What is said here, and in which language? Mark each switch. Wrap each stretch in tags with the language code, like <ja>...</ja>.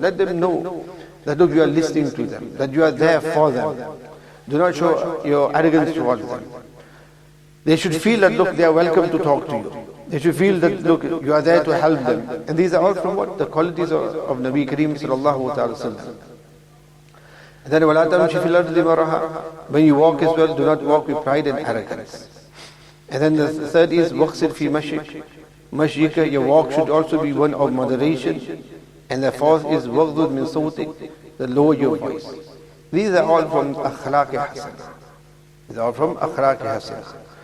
<en>Let them know that look, you are listening to them, that you are there for them. Do not show your arrogance towards them. They should feel that look, they are welcome to talk to you. They should feel that look, you are there to help them. And these are all from what? The qualities of Nabi Kareem sallallahu ta'ala sallam. And then</en> <ar>وَلَا تَمْشِ فِي الْأَرْضِ مَرَحًا.</ar> <en>When you walk as well, do not walk with pride and arrogance. And then the third is</en> <ar>وَقْصِدْ فِي مَشْيِكَ.</ar> <en>Mashyika, your walk should also be one of moderation. And the fourth is</en> <ar>وَغْضُضْ مِنْ صَوْتِكَ,</ar> <en>the lower your voice. These are all from akhlaq hasana. These are all from akhlaq hasana.</en>